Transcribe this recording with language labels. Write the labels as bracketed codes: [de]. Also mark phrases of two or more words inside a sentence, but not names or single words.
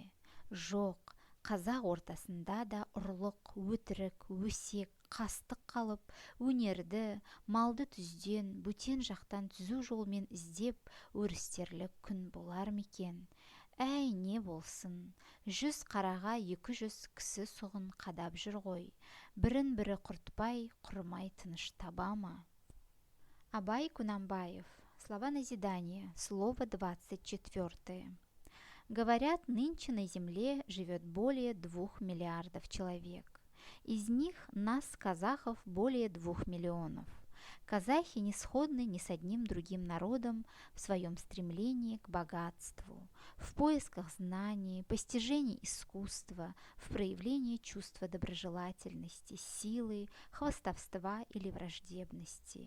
[kk] Жоқ, қазақ ортасында да ұрлық, өтірік, өсек, қастық қалып, өнерді, малды түзден, бөтен жақтан түзу жолмен іздеп, өрістерлік күн болар мекен? Әй, не болсын, 100 қараға 200 кісі сұғын қадап жүр ғой, бірін-бірі құртпай, құрмай тыныш таба ма? [ru] Абай Кунанбаев. Слова назидания. Слово 24. Говорят, нынче на земле живет более 2 миллиардов человек. Из них нас, казахов, более 2 миллионов. Казахи не сходны ни с одним другим народом в своем стремлении к богатству, в поисках знаний, постижении искусства, в проявлении чувства доброжелательности, силы, хвастовства или враждебности.